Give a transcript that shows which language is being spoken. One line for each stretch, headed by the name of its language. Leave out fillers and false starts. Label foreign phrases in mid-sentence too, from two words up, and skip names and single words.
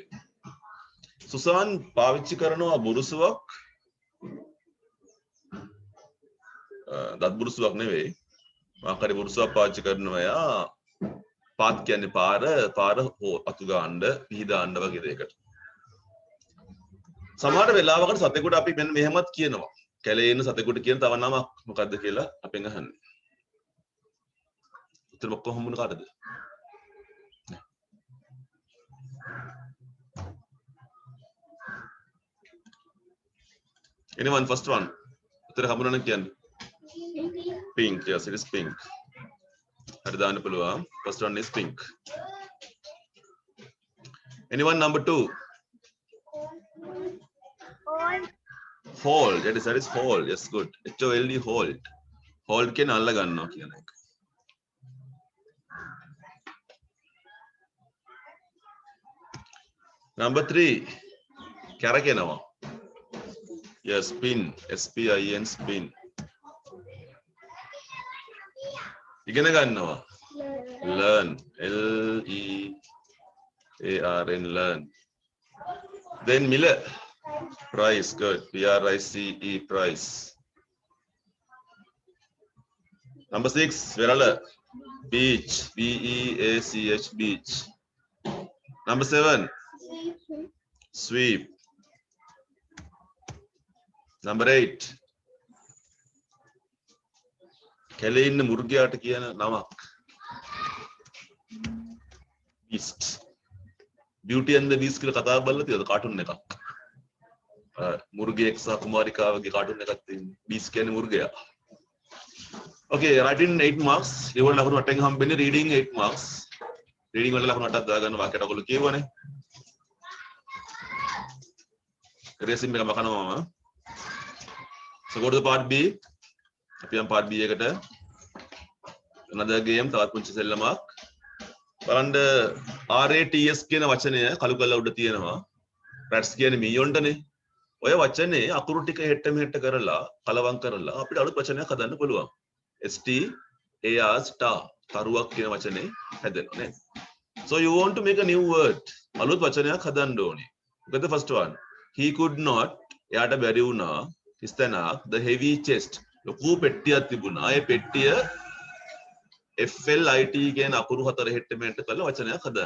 Sinhala: සුසාන් පාවිච්චි කරනවා බුරුසුවක් දත් බුරුසුවක් නෙවෙයි මාකරි බුරුසුවක් පාවිච්චි කරනවා එයා පාත් කියන්නේ පාර අතු ගන්න පිහදාන්න වගේ දෙයකට. සමහර වෙලාවකට සතෙකුට අපි මෙන්න මෙහෙමත් කියනවා. කැලේ ඉන්න සතෙකුට කියන තව නමක් මොකද්ද කියලා අපෙන් අහන්නේ. උත්තර ඔක්කොම හම්බුන කාටද?
English: Anyone first one?
Sinhala: උත්තර හම්බුන නම් කියන්න.
English: Pink. Yes, it is pink.
Sinhala: හරි දාන්න පුළුවන්.
English: First one is pink. Anyone number 2? Hold. That is hold. Yes, good. HOLD hold. Hold
Sinhala: කියන අල්ල ගන්නවා කියන එක.
English: Number 3.
Sinhala: කැරකෙනවා.
English: Yes, spin. SPIN spin.
Sinhala: ඉගෙන ගන්නවා.
English: Learn. LEARN learn. Then මිල. Price, good. PRICE, price. Number 6, Verala. Beach, BEACH, beach. Number 7, sweep. Number 8,
Sinhala: කැලේ ඉන්න මුර්ගයාට කියන නමක්. Beast. Beauty and the Beast කියලා කතාවක් බලලා තියෙනවද කාටුන් එකක්? මුර්ගයෙක් සහ කුමාරිකාවගේ කාටුන් එකක් තියෙනවා. බීස් කියන්නේ මුර්ගයා.
English: Okay, writing 8 marks.
Sinhala: ඒවල ලකුණු 8න් හම්බෙන්නේ
English: reading 8 marks.
Sinhala: reading වල ලකුණු 8ක් දාගන්න වාක්‍යයට ඔයගොල්ලෝ කියවනේ. රේසිම් එක මකනවා මම.
English: So go to the part B.
Sinhala: අපි යම්
English: part B එකට. another game
Sinhala: තවත් පුංචි සෙල්ලමක්. බලන්න RATS කියන වචනය කළු කළා උඩ තියෙනවා. rats කියන්නේ මීයොන්ටනේ. ඔය වචනේ අකුරු ටික හෙට්ට මෙහෙට්ට කරලා කලවම් කරලා අපිට අලුත් වචනයක් හදන්න පුළුවන්.
English: st ar star
Sinhala: තරුවක් කියන වචනේ හැදෙනවා නේද?
English: So you want to make a new word.
Sinhala: අලුත් වචනයක් හදන්න ඕනේ.
English: Look at the first one. He could not
Sinhala: එයාට බැරි වුණා ඉස්තනක්
English: the heavy chest.
Sinhala: ලොකු පෙට්ටියක් තිබුණා. ඒ පෙට්ටිය FLIT කියන අකුරු හතර හෙට්ට මෙහෙට්ට කරලා වචනයක් හදන්න.